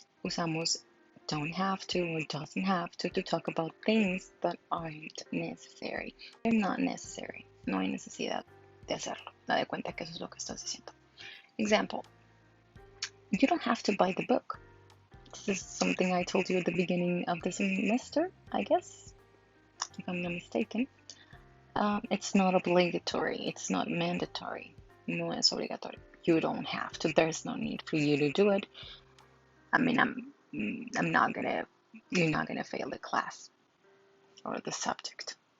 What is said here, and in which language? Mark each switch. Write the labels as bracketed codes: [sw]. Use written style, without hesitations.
[en] Usamos don't have to or doesn't have to talk about things that aren't necessary. They're not necessary. [es] No hay necesidad de hacerlo. Da de cuenta que eso es lo que estás diciendo. [en] Example. You don't have to buy the book. This is something I told you at the beginning of the semester, I guess, if I'm not mistaken. It's not obligatory. It's not mandatory. [es] No es obligatorio. [en] You don't have to. There's no need for you to do it. I mean, you're not gonna fail the class or the subject.